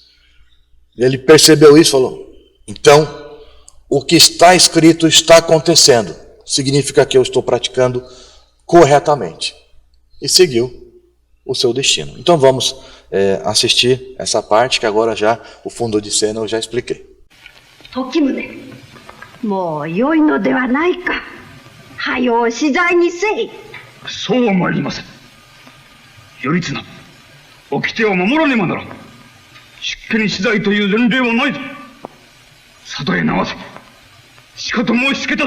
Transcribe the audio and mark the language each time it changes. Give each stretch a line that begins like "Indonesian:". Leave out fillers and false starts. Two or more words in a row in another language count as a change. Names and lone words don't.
Portuguese: Ele percebeu isso e falou: então, o que está escrito está acontecendo. Significa que eu estou praticando corretamente. E seguiu o seu destino. Então vamos assistir essa parte que agora já, o fundo de cena eu já expliquei.
Japanese: Tokimune, もう良いのではないか。はよう死罪にせい。そうは参りません。頼綱、掟を守らねばならん。出家に死罪という前例はないぞ。佐渡へ流せ。しかと申しつけたぞ。